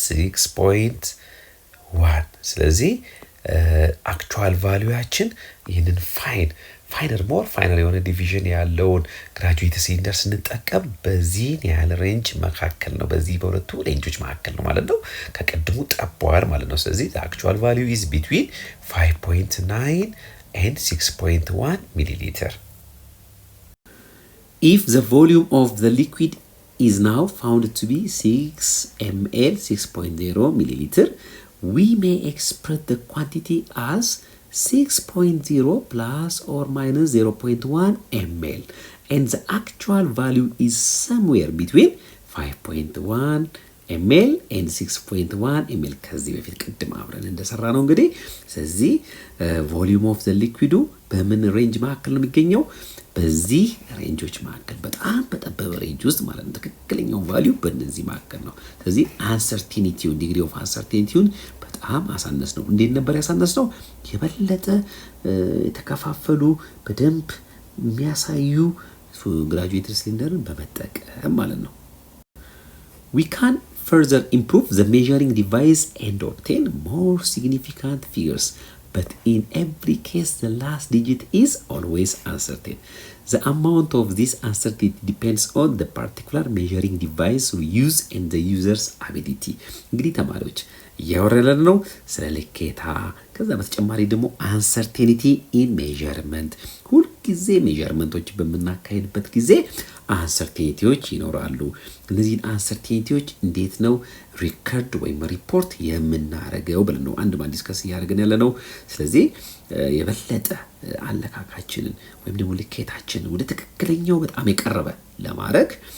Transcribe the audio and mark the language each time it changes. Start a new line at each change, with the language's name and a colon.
Amharic: 6.1። ስለዚህ አክቹዋል ቫልዩያችን ይህንን ፋይነር የሆነ ዲቪዥን ያለውን ግራጁዌት ሲሊንደር ስንጠቀም በዚህን ያህል ሬንጅ መካከል ነው፣ በዚህ በሁለቱ ሬንጆች መካከል ነው ማለት ነው። ከቅድሙ ጠቧል ማለት ነው። ስለዚህ አክቹዋል ቫልዩ ኢዝ ቢትዊን 5.9 and 6.1 milliliter.
English: If the volume of the liquid is now found to be 6 ml, 6.0 milliliter, we may express the quantity as 6.0 + or -0.1 ml, and the actual value is somewhere between 5.1 ml and 6.1 ml
Amharic: ከዚህ በፊት ቅድም አብረን እንደሰራ ነው እንግዲህ። ስለዚህ ቮሊዩም ኦፍ ዘ ሊኩዊዱ በምን ሬንጅ መካከል ነው የሚገኘው? በዚህ ሬንጆች መካከል፣ በጣም በጠበበ ሬንጅ ውስጥ ማለት ነው። ትክክለኛው ቫልዩ በእነዚህ መካከል ነው። ስለዚህ አንሰርቲኒቲውን ዲግሪ ኦፍ አንሰርቲኒቲውን በጣም አሳነስ ነው። እንዴት ነበር ያሳነስ ነው? የበለጠ የተከፋፈሉ በደንብ የሚያሳዩ ግራጁዌትድ ሲሊንደርን በመጠቀም ማለት ነው።
English: We can further improve the measuring device and obtain more significant figures, but in every case the last digit is always uncertain. The amount of this uncertainty depends on the particular measuring device we use and the user's ability.
Amharic: እንግዲህ ተማሪዎች እያወረለን ነው ስለ ልኬታ። ከዛ በተጨማሪ ደግሞ አንሰርቴኒቲ ኢን ሜዠርመንት። ሁልጊዜ ሜዠርመንቶች በምናካሄድበት ጊዜ አንሰርቴኒቲዎች ይኖራሉ። እነዚህን አንሰርቴኒቲዎች እንዴት ነው ሪከርድ ወይም ሪፖርት የምናደርገው ብለን ነው አንድ ባንድ ዲስከስ እያደረግን ያለ ነው። ስለዚህ የበለጠ አለካካችንን ወይም ደግሞ ልኬታችንን ወደ ትክክለኛው በጣም የቀረበ ለማድረግ